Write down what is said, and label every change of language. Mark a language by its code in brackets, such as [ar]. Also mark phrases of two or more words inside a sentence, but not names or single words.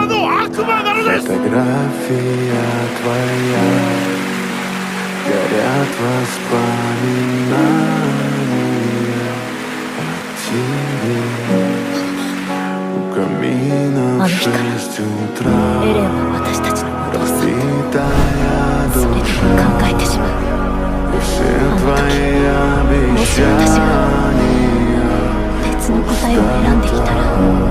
[ru] Фотография твоя, горят воспоминания о тебе. У камина в 6 утра. [ja] エレンは私たちのお父さん。 [ru] Разбитая [ja] それでも [ru] душа. [ja] 考えてしまう。 [ru] И все твои [ja] もし私が [ru] обещания [ja] 別の答えを選んできたら